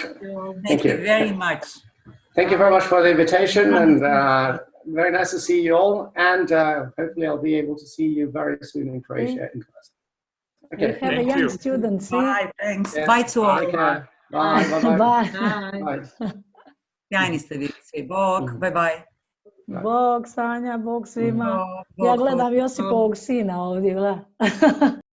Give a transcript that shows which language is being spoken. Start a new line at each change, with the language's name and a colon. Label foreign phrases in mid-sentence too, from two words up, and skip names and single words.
English: Thank you very much. Thank you very much for the invitation, and very nice to see you all. And hopefully I'll be able to see you very soon in Croatia in person. Okay. We have a young student. See? Bye, thanks. Yeah. Bye to all. Bye. Bye. Bye. Bye.
Croatian: Sjajni ste vi svi. Bog,
English: bye bye.
Croatian: Bog Sanja, Bog svima. Bog, Ja gledam Josipovog sina ovdje, gleda.